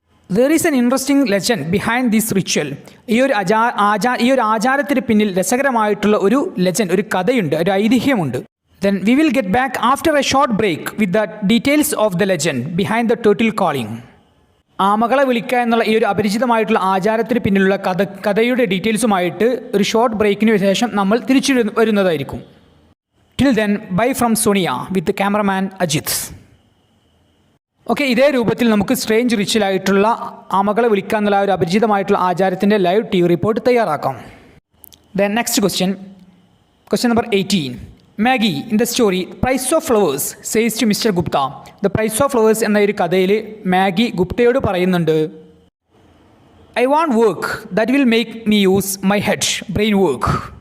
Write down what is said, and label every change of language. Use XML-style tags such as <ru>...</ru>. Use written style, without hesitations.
<en>There is an interesting legend behind this ritual.</en> <ml>ഈ ഒരു ആചാരത്തിന് പിന്നിൽ രസകരമായിട്ടുള്ള ഒരു ലെജൻഡ്, ഒരു കഥയുണ്ട്, ഒരു ഐതിഹ്യമുണ്ട്.</ml> <en>Then we will get back after a short break with the details of the legend behind the turtle calling.</en> <ml>ആമകളെ വിളിക്കുക എന്നുള്ള ഈ ഒരു അപരിചിതമായിട്ടുള്ള ആചാരത്തിന് പിന്നിലുള്ള കഥയുടെ ഡീറ്റെയിൽസുമായിട്ട് ഒരു ഷോർട്ട് ബ്രേക്കിന് ശേഷം നമ്മൾ തിരിച്ചു വരുന്നതായിരിക്കും.</ml> <en>Till then, bye from Sonia with the cameraman Ajit.</en> <ml>Okay, ഇതേ രൂപത്തിൽ നമുക്ക് സ്ട്രേഞ്ച് റിച്വലായിട്ടുള്ള ആമകളെ വിളിക്കുക എന്നുള്ള ഒരു അപരിചിതമായിട്ടുള്ള ആചാരത്തിൻ്റെ ലൈവ് ടി വി റിപ്പോർട്ട് തയ്യാറാക്കാം.</ml> <en>then next question number</en> <ml>18.</ml> <en>Maggie in the story price of flowers says to mister Gupta. The price of flowers</en> <ml>എന്ന ഒരു കഥയിൽ മാഗി ഗുപ്തയോട് പറയുന്നുണ്ട്,</ml> <en>I want work that will make me use my head brain work.</en>